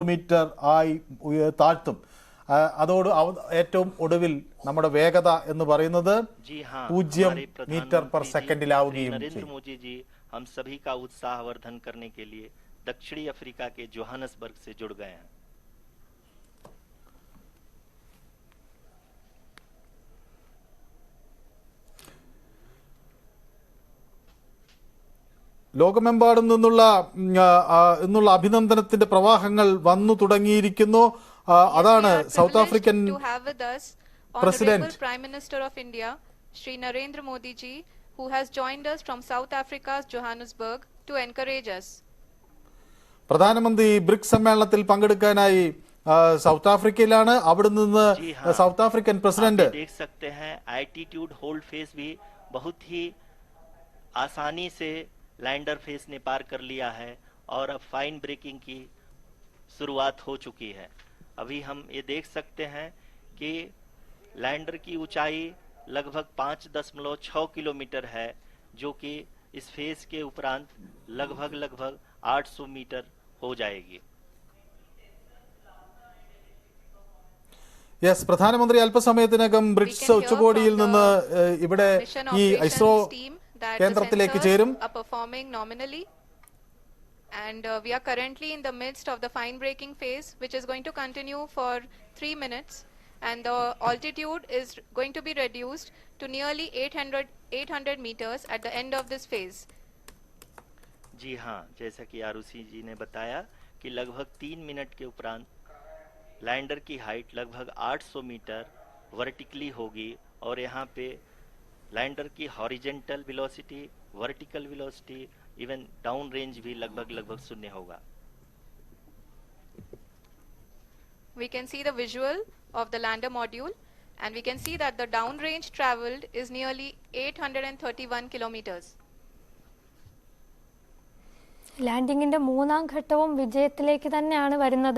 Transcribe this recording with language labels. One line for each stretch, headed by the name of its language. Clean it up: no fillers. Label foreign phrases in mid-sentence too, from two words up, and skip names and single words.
Malayalam: മീറ്റർ ആയി താഴ്ത്തും. അതോട് ഏറ്റവും ഒടുവിൽ നമ്മുടെ വേഗത എന്ന് പറയുന്നത് 0
Hindi: मीटर पर
Malayalam: സെക്കൻഡിലാവുകയും ചെയ്യും.
Hindi: हम सभी का उत्साहवर्धन करने के लिए दक्षिणी अफ्रीका के जोहानसबर्ग से जुड़ गए हैं.
Malayalam: ലോകമെമ്പാടും നിന്നുള്ള അഭിനന്ദനത്തിന്റെ പ്രവാഹങ്ങൾ വന്നു തുടങ്ങിയിരിക്കുന്നു. അതാണ് സൗത്ത് ആഫ്രിക്കൻ പ്രസിഡന്റ്
English: Prime Minister of India Shri Narendra Modi ji, who has joined us from South Africa's Johannesburg to encourage us.
Malayalam: പ്രധാനമന്ത്രി ബ്രിക്സ് സമ്മേളനത്തിൽ പങ്കെടുക്കാനായി സൗത്ത് ആഫ്രിക്കയിലാണ്. അവിടെ നിന്ന് സൗത്ത് ആഫ്രിക്കൻ പ്രസിഡന്റ്
Hindi: देख सकते हैं
English: altitude hold phase
Hindi: भी बहुत ही आसानी से
English: lander phase
Hindi: ने पार कर लिया है और अब
English: fine braking
Hindi: की शुरुआत हो चुकी है. अभी हम ये देख सकते हैं कि लैंडर की ऊंचाई लगभग 5.6 किलोमीटर है, जो कि इस फेस के उपरांत लगभग 800 मीटर हो जाएगी.
Malayalam: യെസ്, പ്രധാനമന്ത്രി അല്പസമയത്തിനകം ബ്രിക്സ് ഉച്ചകോടിയിൽ നിന്ന് ഇവിടെ ഈ ഐസ്രോ കേന്ദ്രത്തിലേക്ക് ചേരും.
English: And we are currently in the midst of the fine breaking phase, which is going to continue for 3 minutes, and the altitude is going to be reduced to nearly 800 meters at the end of this phase.
Hindi: जी हाँ, जैसा कि आरुषि जी ने बताया कि लगभग 3 मिनट के उपरांत लैंडर की हाइट लगभग 800 मीटर वर्टिकली होगी और यहाँ पे लैंडर की
English: horizontal velocity, vertical velocity, even down range
Hindi: भी लगभग शून्य होगा.
English: We can see the visual of the lander module, and we can see that the down range traveled is nearly 831 kilometers.
Malayalam: ലാൻഡിങ്ങിന്റെ മൂന്നാം ഘട്ടവും വിജയത്തിലേക്ക് തന്നെയാണ് വരുന്നത്.